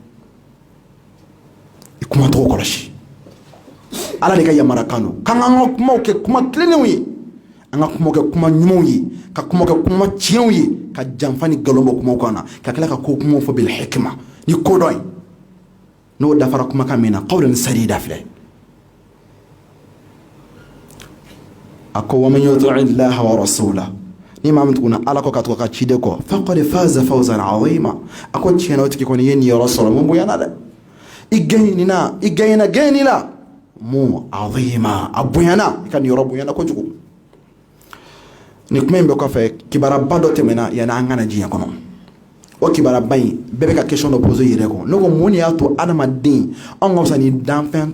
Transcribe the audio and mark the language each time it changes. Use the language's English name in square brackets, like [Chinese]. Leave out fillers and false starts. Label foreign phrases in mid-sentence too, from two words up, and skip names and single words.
[Bambara] i kuma tɔgɔ kɔlɔsi ala de ka yamara kan don k'an k'an ka kumaw kɛ kuma tilennenw ye an ka kumaw kɛ kuma ɲumanw ye ka kumaw kɛ kuma tiɲɛw ye ka janfa ni nkalon bɔ kumaw kan na ka tila ka ko kumaw fɔ [Arabic] بالحكمة [Bambara] ni ko dɔ ye n'o dafara kumakan min na [Arabic] قولا سديدا [Bambara] filɛ a ko [Arabic] ومن يطع الله ورسوله [Bambara] ni maa min tuguna ala kɔ ka tugu ka ciden kɔ [Arabic] فقد فاز فوزا عظيما [Bambara] a ko tiɲɛna o tigi kɔni ye niyɔrɔ sɔrɔ mun bonyana dɛ i gɛɲɛna la mun azima a bonyana i ka niyɔrɔ bonyana kojugu ni kuma in bɛ kɔfɛ kibaraba dɔ tɛmɛna yanni an kana diɲɛ kɔnɔ o kibaraba in bɛɛ bɛ ka question dɔ pose yɛrɛ kɔ ne ko mun de y'a to adamaden anw ka fisa ni danfɛn